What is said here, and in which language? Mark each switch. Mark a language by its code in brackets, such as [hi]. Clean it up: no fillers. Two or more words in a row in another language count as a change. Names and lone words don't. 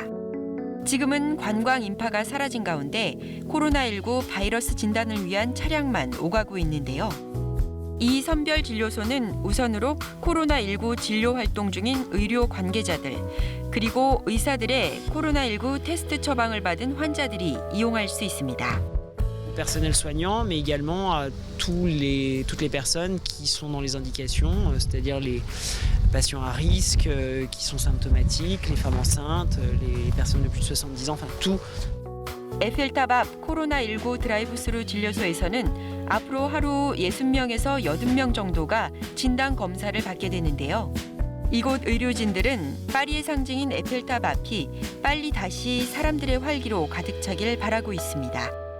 [ko] 지금은 관광 인파가 사라진 가운데 코로나19 바이러스 진단을 위한 차량만 오가고 있는데요. 이 선별 진료소는 우선으로 코로나19 진료 활동 중인 의료 관계자들, 그리고 의사들의 코로나19 테스트 처방을 받은 환자들이 이용할 수 있습니다. [fr] personnel soignant, mais également toutes les personnes qui sont dans les indications, c'est-à-dire les patients à risque, qui sont symptomatiques, les femmes enceintes, les personnes de plus de 70 ans, enfin tout. [ko] 에펠탑 앞 코로나19 드라이브스루 진료소에서는 앞으로 하루 60명에서 80명 정도가 진단 검사를 받게 되는데요. 이곳 의료진들은 파리의 상징인 에펠탑 앞이 빨리 다시 사람들의 활기로 가득 차길 바라고 있습니다.